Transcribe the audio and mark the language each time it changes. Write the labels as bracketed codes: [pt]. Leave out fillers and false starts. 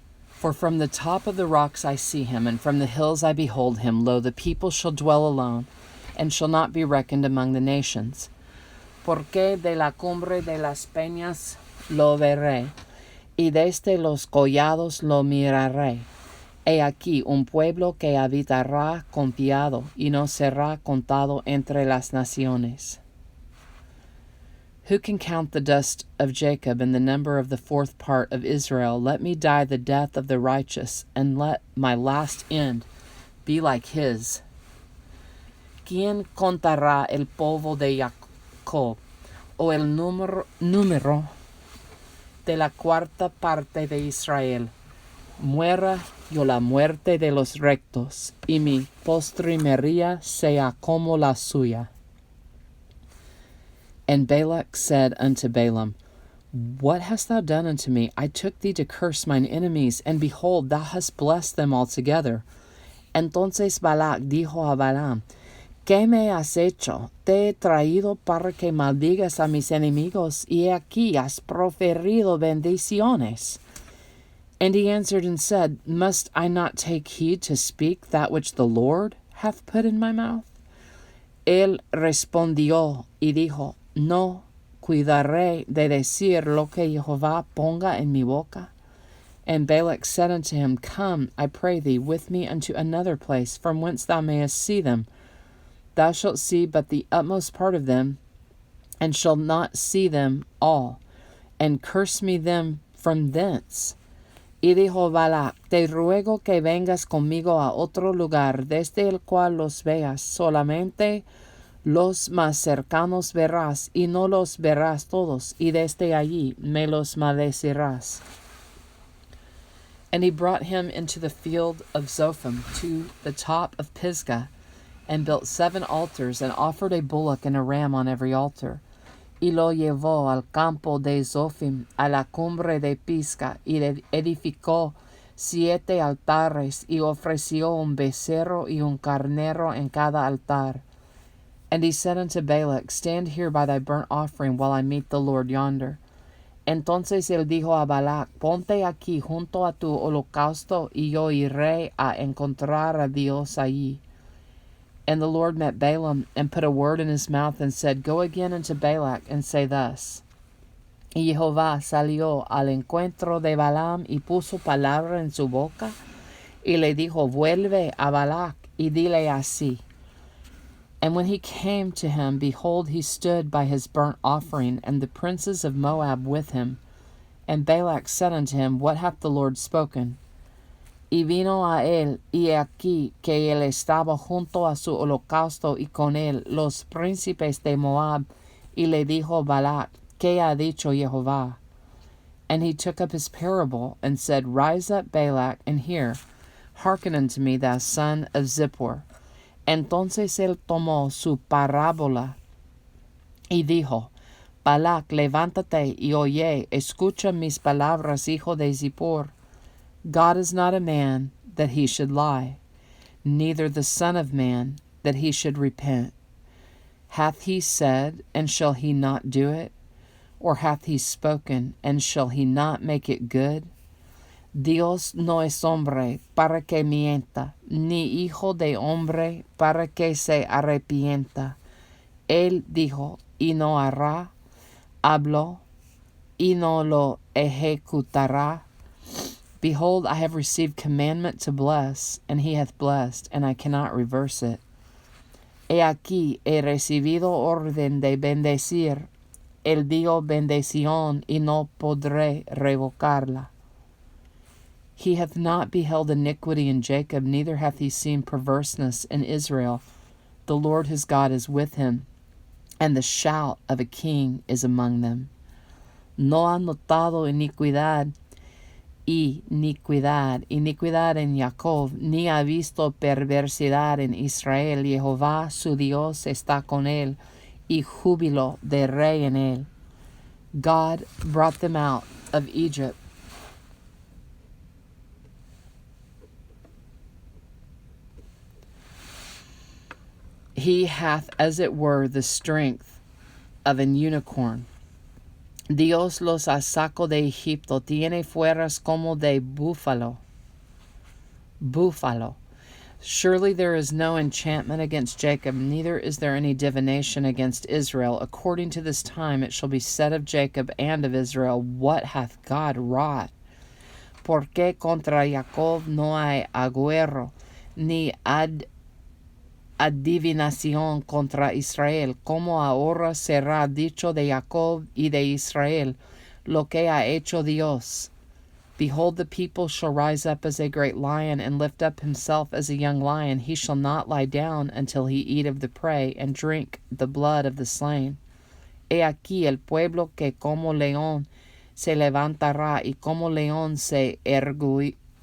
[en] For from the top of the rocks I see him, and from the hills I behold him. Lo, the people shall dwell alone, and shall not be reckoned among the nations. [es] Porque de la cumbre de las peñas lo veré, y desde los collados lo miraré. He aquí un pueblo que habitará confiado y no será contado entre las naciones. [en] Who can count the dust of Jacob and the number of the fourth part of Israel? Let me die the death of the righteous, and let my last end be like his. [es] ¿Quién contará el polvo de Jacob, o el número de la cuarta parte de Israel? Muera yo la muerte de los rectos, y mi postrimería sea como la suya. [en] And Balak said unto Balaam, What hast thou done unto me? I took thee to curse mine enemies, and behold, thou hast blessed them altogether. [es] Entonces Balak dijo a Balaam, ¿Qué me has hecho? Te he traído para que maldigas a mis enemigos, y he aquí has proferido bendiciones. [en] And he answered and said, Must I not take heed to speak that which the Lord hath put in my mouth? [es] Él respondió y dijo, No cuidaré de decir lo que Jehová ponga en mi boca. [en] And Balak said unto him, Come, I pray thee, with me unto another place, from whence thou mayest see them. Thou shalt see but the utmost part of them, and shalt not see them all, and curse me them from thence. [es] Y dijo Balak, Te ruego que vengas conmigo a otro lugar, desde el cual los veas, solamente los más cercanos verás, y no los verás todos, y desde allí me los maldecirás. [en] And he brought him into the field of Zophim, to the top of Pisgah, and built 7 altars, and offered a bullock and a ram on every altar. [es] Y lo llevó al campo de Zophim, a la cumbre de Pisgah, y edificó 7 altares, y ofreció un becerro y un carnero en cada altar. [en] And he said unto Balak, Stand here by thy burnt offering, while I meet the Lord yonder. [es] Entonces él dijo a Balak, Ponte aquí junto a tu holocausto, y yo iré a encontrar a Dios allí. [en] And the Lord met Balaam, and put a word in his mouth, and said, Go again unto Balak, and say thus. [es] Y Jehová salió al encuentro de Balaam, y puso palabra en su boca, y le dijo, Vuelve a Balak, y dile así. [en] And when he came to him, behold, he stood by his burnt offering, and the princes of Moab with him. And Balak said unto him, What hath the Lord spoken? [es] Y vino a él, y aquí que él estaba junto a su holocausto, y con él los príncipes de Moab, y le dijo Balak, ¿Qué ha dicho Jehová? [en] And he took up his parable, and said, Rise up, Balak, and hear. Hearken unto me, thou son of Zippor. [es] Entonces él tomó su parábola, y dijo, Balak, levántate y oye, escucha mis palabras, hijo de Zippor. [en] God is not a man that he should lie, neither the Son of Man that he should repent. Hath he said, and shall he not do it? Or hath he spoken, and shall he not make it good? [es] Dios no es hombre para que mienta, ni hijo de hombre para que se arrepienta. Él dijo, y no hará, habló, y no lo ejecutará. [en] Behold, I have received commandment to bless, and he hath blessed, and I cannot reverse it. [es] He aquí he recibido orden de bendecir, él dio bendición, y no podré revocarla. [en] He hath not beheld iniquity in Jacob, neither hath he seen perverseness in Israel. The Lord his God is with him, and the shout of a king is among them. [es] No ha notado iniquidad en Jacob, ni ha visto perversidad en Israel. Jehová su Dios está con él, y júbilo de rey en él. [en] God brought them out of Egypt. He hath, as it were, the strength of an unicorn. [es] Dios los sacó de Egipto, tiene fuerzas como de búfalo. [en] Surely there is no enchantment against Jacob, neither is there any divination against Israel. According to this time it shall be said of Jacob and of Israel, What hath God wrought? [es] porque contra Jacob no hay agüero, ni adivinación contra Israel, como ahora será dicho de Jacob y de Israel, lo que ha hecho Dios. [en] Behold, the people shall rise up as a great lion, and lift up himself as a young lion. He shall not lie down until he eat of the prey, and drink the blood of the slain. [es] He aquí el pueblo que como león se levantará, y como león se erguirá.